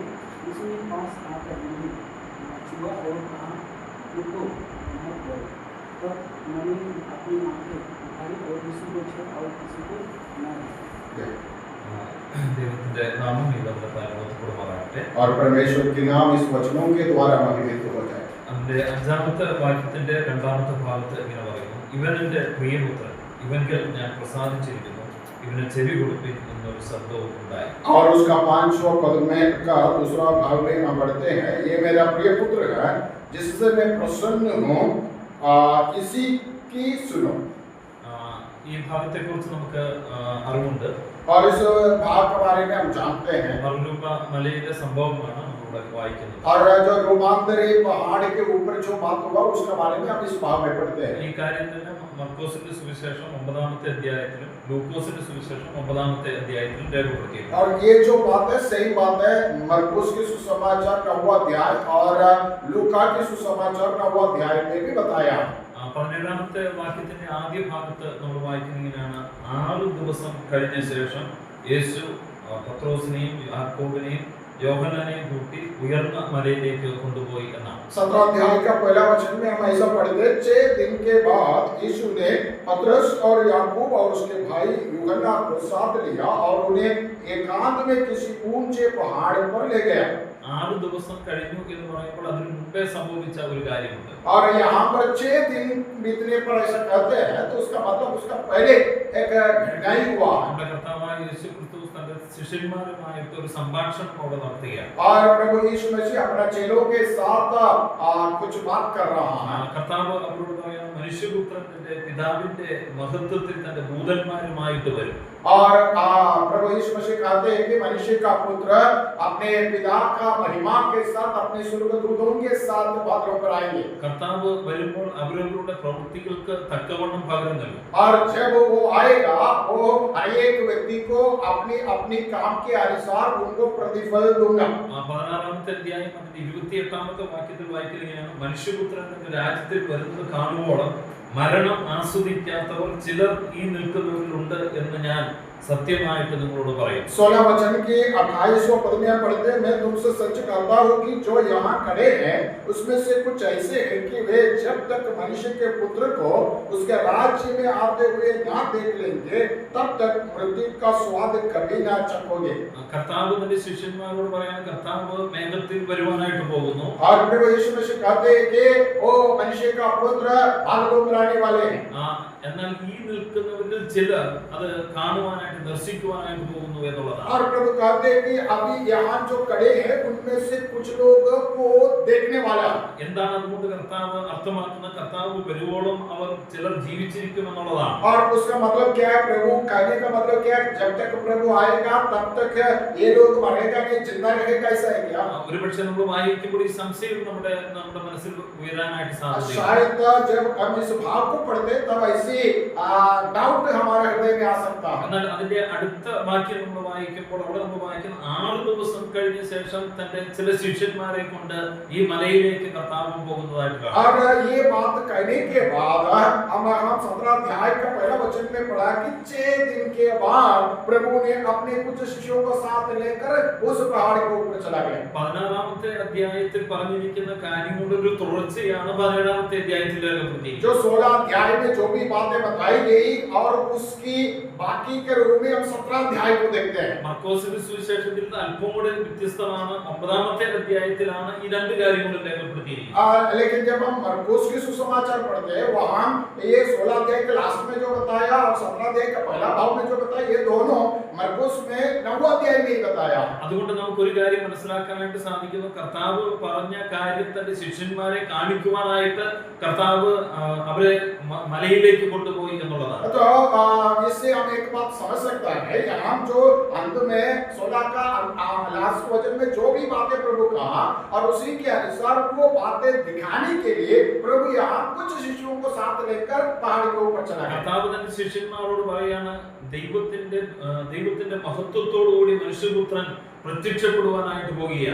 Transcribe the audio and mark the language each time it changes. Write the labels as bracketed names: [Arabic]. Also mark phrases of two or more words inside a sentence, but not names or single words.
[Hindi] उसने पास आकर उन्हें छुआ और कहा, रुको, मत डरो। तब उन्होंने अपनी आंखें उठाई और किसी को छुआ और किसी को न और परमेश्वर के नाम इस वचनों के द्वारा महिमित हो जाए। [Malayalam] ഇവന്റെ പ്രിയപുത്രൻ ഇവൻകിൽ ഞാൻ പ്രസാദിച്ചിരിക്കുന്നു, ഇവന് ചെവി കൊടുപ്പിൻ എന്നൊരു ശബ്ദവും ഉണ്ടായി. [Hindi] और उसका 5वां पद में का दूसरा भाग में हम पढ़ते हैं, ये मेरा प्रिय पुत्र है जिससे मैं प्रसन्न हूँ, इसी की सुनो। [Malayalam] ഈ ഭാഗത്തെ കുറിച്ച് നമുക്ക് അറിവുണ്ട്. [Hindi] और इस भाग के बारे में हम जानते हैं। [Malayalam] മർലൂക മലയിലെ സംഭവമാണ് നമ്മളിവിടെ വായിക്കുന്നത്. [Hindi] और जो रूपांतरी पहाड़ के ऊपर जो बात हुआ उसके बारे में हम इस भाग में पढ़ते हैं। [Malayalam] ഈ കാര്യം തന്നെ മർക്കോസിന്റെ സുവിശേഷം 9-ാമത്തെ അധ്യായത്തിലും ലൂക്കോസിന്റെ സുവിശേഷം 9-ാമത്തെ അധ്യായത്തിലും രേഖപ്പെടുത്തിയിട്ടുണ്ട്. [Hindi] और ये जो बात है सही बात है, मरकुस के सुसमाचार 9वां अध्याय और लूका के सुसमाचार 9वां अध्याय में भी बताया। [Malayalam] 17-ാമത്തെ വാക്യത്തിന്റെ ആദ്യ ഭാഗത്ത് നമ്മൾ വായിക്കുന്നതിനാണ് 6 ദിവസം കഴിഞ്ഞ ശേഷം യേശു പത്രോസിനെയും യാക്കോബിനെയും യോഹന്നാനെയും കൂട്ടി ഉയർന്ന മലയിലേക്ക് കൊണ്ടുപോയി എന്നാണ്. [Hindi] 17 अध्याय का पहला वचन में हम ऐसा पढ़ते हैं, 6 दिन के बाद यीशु ने पतरस और याकूब और उसके भाई यूहन्ना को साथ लिया और उन्हें एकांत में किसी ऊंचे पहाड़ पर ले गया। [Malayalam] 6 ദിവസം കഴിഞ്ഞു എന്ന് പറയുമ്പോൾ അതിനു മുമ്പേ സംഭവിച്ച ഒരു കാര്യമുണ്ട്. [Hindi] और यहाँ पर 6 दिन बीतने पर ऐसा कहते हैं तो उसका मतलब उसका पहले एक घटना ही हुआ। [Malayalam] നമ്മുടെ കർത്താവായ യേശു ക്രിസ്തു തന്റെ ശിഷ്യന്മാരുമായിട്ട് ഒരു സംഭാഷണം അവിടെ നടത്തുകയാണ്. [Hindi] और प्रभु यीशु मसीह अपने चेलों के साथ कुछ बात कर रहा है। [Malayalam] കർത്താവ് അവരോട് പറയുന്നു, മനുഷ്യപുത്രന്റെ പിതാവിന്റെ മഹത്വത്തിൽ തന്റെ ദൂതന്മാരുമായിട്ട് വരും. [Hindi] और प्रभु यीशु मसीह कहते हैं कि मनुष्य का पुत्र अपने पिता का महिमा के साथ अपने स्वर्गदूतों के साथ बादलों पर आएंगे। [Malayalam] കർത്താവ് വരുമ്പോൾ അവരവരുടെ പ്രവൃത്തികൾക്ക് തക്കവണ്ണം പകരം നൽകും. [Hindi] और जब वो आएगा वो हर एक व्यक्ति को अपनी अपनी काम के अनुसार उनको प्रतिफल दूंगा। [Malayalam] 16-ാമത്തെ അധ്യായം അതിന്റെ 28-ാമത്തെ വാക്യത്തിൽ വായിക്കുകയാണ്, മനുഷ്യപുത്രൻ തന്റെ രാജ്യത്തിൽ വരുന്നത് കാണുവോളം മരണം ആസ്വദിക്കാത്തവർ ചിലർ ഈ നിൽക്കുന്നവരിലുണ്ട് എന്ന് ഞാൻ സത്യമായിട്ട് നിങ്ങളോട് പറയും. [Hindi] 16 वचन की 28वां पद में हम पढ़ते हैं, मैं तुमसे सच कहता हूँ कि जो यहाँ खड़े हैं उसमें से कुछ ऐसे हैं कि वे जब तक मनुष्य के पुत्र को उसके राज्य में आते हुए ना देख लेंगे तब तक मृत्यु का स्वाद कभी ना चखोगे. [Malayalam] കർത്താവ് തന്റെ ശിഷ്യന്മാരോട് പറയാൻ, കർത്താവ് മേഘത്തിൽ വരുവാനായിട്ട് പോകുന്നു. [Hindi] और प्रभु यीशु मसीह कहते हैं कि वो मनुष्य का पुत्र भागदौड़ कराने वाले हैं. [Malayalam] എന്നാൽ ഈ നിൽക്കുന്നവരിൽ ചിലർ അത് കാണുവാനായിട്ട് ദർശിക്കുവാനായിട്ട് പോകുന്നു എന്നുള്ളതാണ്. [Hindi] और प्रभु कहते हैं कि अभी यहाँ जो खड़े हैं उनमें से कुछ लोग को देखने वाला. [Malayalam] എന്താണ് അതുകൊണ്ട് കർത്താവ് അർത്ഥമാക്കുന്നത്? കർത്താവ് വരുവോളം അവർ ചിലർ ജീവിച്ചിരിക്കുമെന്നുള്ളതാണ്. [Hindi] और उसका मतलब क्या है? प्रभु कहने का मतलब क्या है? जब तक प्रभु आएगा तब तक ये लोग मरेगा नहीं, जिंदा रहेगा, ऐसा है क्या? [Malayalam] ഒരുപക്ഷെ നമ്മൾ വായിക്കുമ്പോൾ ഈ സംശയം നമ്മുടെ മനസ്സിൽ ഉയരാനായിട്ട് സാധ്യതയുണ്ട്. [Hindi] शायद जब हम इस भाव को पढ़ते तब ऐसी डाउट हमारे हृदय में आ सकता है. [Malayalam] എന്നാൽ അതിന്റെ അടുത്ത വാക്യം നമ്മൾ വായിക്കുമ്പോൾ അവിടെ നമ്മൾ വായിക്കുന്ന 6 ദിവസം കഴിഞ്ഞ ശേഷം തന്റെ ചില ശിഷ്യന്മാരെ കൊണ്ട് ഈ മലയിലേക്ക് കർത്താവ് പോകുന്നതായിട്ട് കാണാം. [Hindi] और ये बात कहने के बाद हम 17 अध्याय का पहला वचन में पढ़ा कि 6 दिन के बाद प्रभु ने अपने कुछ शिष्यों को साथ लेकर उस पहाड़ के ऊपर चला गया. [Malayalam] 16ാമത്തെ അധ്യായത്തിൽ പറഞ്ഞിരിക്കുന്ന കാര്യങ്ങളുടെ ഒരു തുടർച്ചയാണ് 17ാമത്തെ അധ്യായത്തിൽ രേഖപ്പെടുത്തിയിരിക്കുന്നത്. [Hindi] जो 16 अध्याय में जो भी बातें बताई गई और उसकी बाकी के रूप में हम 17 अध्याय को देखते हैं. [Malayalam] മർക്കോസിന്റെ സുവിശേഷത്തിൽ അല്പം കൂടെ വ്യത്യസ്തമാണ്. 9ാമത്തെ അധ്യായത്തിലാണ് ഈ രണ്ട് കാര്യങ്ങളും രേഖപ്പെടുത്തിയിരിക്കുന്നത്. [Hindi] लेकिन जब हम मरकुस की सुसमाचार पढ़ते हैं वहां ये 16 अध्याय के लास्ट में जो बताया और 17 अध्याय का पहला भाग में जो बताया, ये दोनों मरकुस में 9वां अध्याय में ही बताया. [Malayalam] അതുകൊണ്ട് നമുക്ക് ഒരു കാര്യം മനസ്സിലാക്കാനായിട്ട് സാധിക്കുന്നു. കർത്താവ് പറഞ്ഞ കാര്യം തന്റെ ശിഷ്യന്മാരെ കാണിക്കുവാനായിട്ട് കർത്താവ് അവരെ മലയിലേക്ക് കൊണ്ടുപോയി എന്നുള്ളതാണ്. [Hindi] तो इससे हम एक बात समझ सकता है, यहाँ जो अंत में 16 का लास्ट वचन में जो भी बातें प्रभु कहा और उसी के अनुसार वो बातें दिखाने के लिए प्रभु यहाँ कुछ शिष्यों को साथ लेकर पहाड़ के ऊपर चला गया. [Malayalam] കർത്താവ് തന്റെ ശിഷ്യന്മാരോട് പറയാണ്, ദൈവത്തിന്റെ മഹത്വത്തോടുകൂടി മനുഷ്യപുത്രൻ പ്രത്യക്ഷപ്പെടുവാനായിട്ട് പോകുകയാണ്.